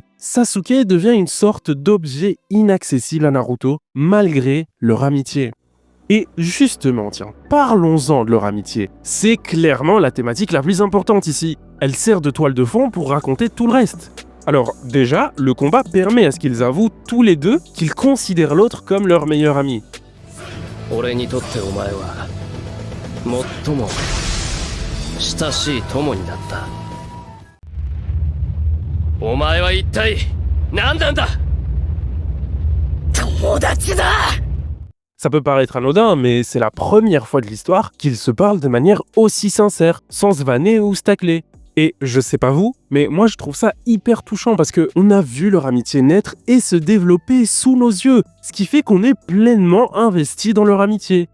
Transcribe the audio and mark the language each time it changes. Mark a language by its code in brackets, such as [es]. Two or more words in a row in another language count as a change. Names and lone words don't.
[fr] Sasuke devient une sorte d'objet inaccessible à Naruto, malgré leur amitié. Et justement, tiens, parlons-en de leur amitié. C'est clairement la thématique la plus importante ici. Elle sert de toile de fond pour raconter tout le reste. Alors déjà, le combat permet à ce qu'ils avouent tous les deux qu'ils considèrent l'autre comme leur meilleur ami. [ja] 俺にとってお前は最も親しい友になった。お前は一体何なんだ。友達だ。 [fr] Ça peut paraître anodin, mais c'est la première fois de l'histoire qu'ils se parlent de manière aussi sincère, sans se vanner ou se tacler. Et je sais pas vous, mais moi je trouve ça hyper touchant parce qu'on a vu leur amitié naître et se développer sous nos yeux, ce qui fait qu'on est pleinement investi dans leur amitié.